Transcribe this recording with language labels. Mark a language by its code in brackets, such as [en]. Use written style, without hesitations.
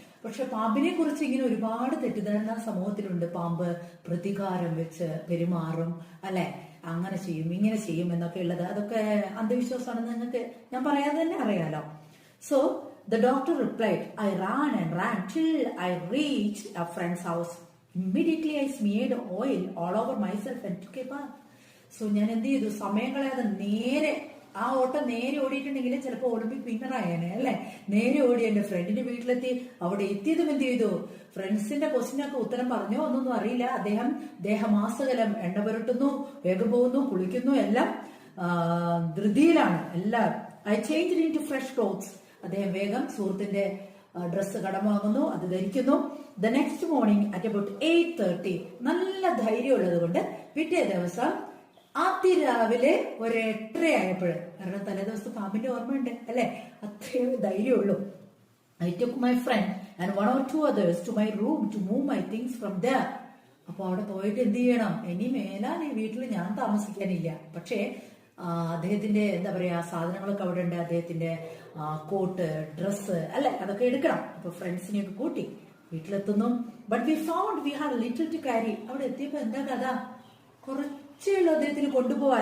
[ml] പക്ഷെ പാമ്പിനെ കുറിച്ച് ഇങ്ങനെ ഒരുപാട് തെറ്റിദ്ധാരണ സമൂഹത്തിലുണ്ട്. പാമ്പ് പ്രതികാരം വെച്ച് പെരുമാറും അല്ലെ, അങ്ങനെ ചെയ്യും ഇങ്ങനെ ചെയ്യും എന്നൊക്കെ ഉള്ളത്. അതൊക്കെ അന്ധവിശ്വാസമാണെന്ന് നിങ്ങൾക്ക് ഞാൻ പറയാതെ തന്നെ അറിയാലോ. [en] So the doctor replied, I ran and ran till I reached a friend's house. Immediately I smeared oil all over myself and took a bath. [ml] So ഞാൻ എന്ത് ചെയ്തു? സമയം കളയാതെ നേരെ ആ ഓട്ടം നേരെ ഓടിയിട്ടുണ്ടെങ്കിൽ ചിലപ്പോൾ ഒളിമ്പിക് വിന്നറായേനെ അല്ലെ. നേരെ ഓടി എന്റെ ഫ്രണ്ടിന്റെ വീട്ടിലെത്തി. അവിടെ എത്തിയതും എന്ത് ചെയ്തു? ഫ്രണ്ട്സിന്റെ ക്വസ്റ്റിനൊക്കെ ഉത്തരം പറഞ്ഞോ ഒന്നൊന്നും അറിയില്ല. അദ്ദേഹം ദേഹമാസകലം എണ്ണ പുരട്ടുന്നു, വേഗം പോകുന്നു, കുളിക്കുന്നു, എല്ലാം ധൃതിയിലാണ് എല്ലാം. [en] I change in to fresh clothes. [ml] അദ്ദേഹം വേഗം സുഹൃത്തിന്റെ ഡ്രസ്സ് കടം വാങ്ങുന്നു, അത് ധരിക്കുന്നു. [en] the next morning at about 8:30, [ml] നല്ല ധൈര്യമുള്ളത് കൊണ്ട് പിറ്റേ ദിവസം അതിരാവിലെ ഒരു 8:30 ആയപ്പോൾ, കാരണം തലേ ദിവസത്തെ പാമ്പിന്റെ ഓർമ്മയുണ്ട് അല്ലെ, അത്രയും ധൈര്യമുള്ളൂ. [en] I took my friend and 1 or 2 others to my room to move my things from there. [ml] അപ്പൊ അവിടെ പോയിട്ട് എന്ത് ചെയ്യണം? ഇനി മേലാൽ ഈ വീട്ടിൽ ഞാൻ താമസിക്കാനില്ല. പക്ഷേ അദ്ദേഹത്തിന്റെ എന്താ പറയാ സാധനങ്ങളൊക്കെ അവിടെ ഉണ്ട്. അദ്ദേഹത്തിന്റെ കോട്ട്, ഡ്രസ്സ് അല്ലെ, അതൊക്കെ എടുക്കണം. അപ്പൊ ഫ്രണ്ട്സിനെയൊക്കെ കൂട്ടി വീട്ടിലെത്തുന്നു. [en] But we found we had little to carry. [ml] അവിടെ എത്തിയപ്പോ എന്താ കഥ? കുറച്ചേ ഉള്ളൂ അദ്ദേഹത്തിന് കൊണ്ടുപോവാൻ.